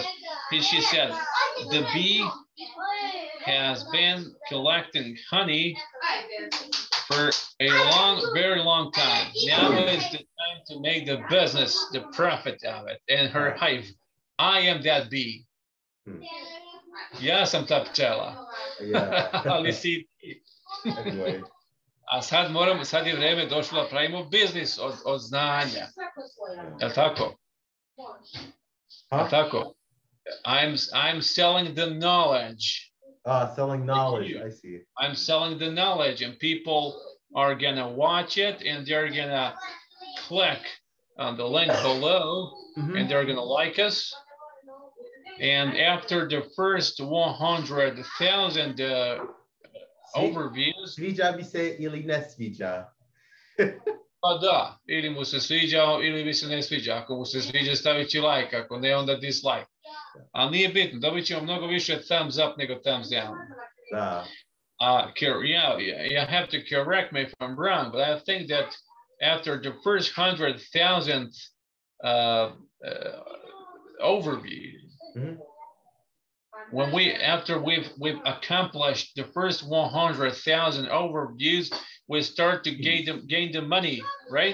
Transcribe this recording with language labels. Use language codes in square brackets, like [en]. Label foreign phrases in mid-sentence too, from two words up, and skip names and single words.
[en] She said the bee has been collecting honey for a very long time. Now is the time to make the business, the profit of it. And her hive, I am that bee. [sr] Ja sam ta pčela. Ali si ti. [en] Anyway. [sr] A sad je vreme došlo da pravimo biznis od znanja. Je tako? Tako? [en] I'm selling the knowledge. Selling knowledge, I see. I'm selling the knowledge, and people are gonna watch it, and they're gonna click on the link below, and they're gonna like us. And after the first 100,000 overviews, [sr] sviđa mi se ili ne sviđa? Pa da, ili mu se sviđa, ili mi se ne sviđa. Ako mu se sviđa, stavit će like, ako ne, onda dislike. Ali nije bitno, dobit ćemo mnogo više [en] thumbs up [sr] nego [en] thumbs down. [sr] Da. [en] You have to correct me if I'm wrong, but I think that after the first 100,000 overview, after we've accomplished the first 100,000 overviews, we start to gain the money, right?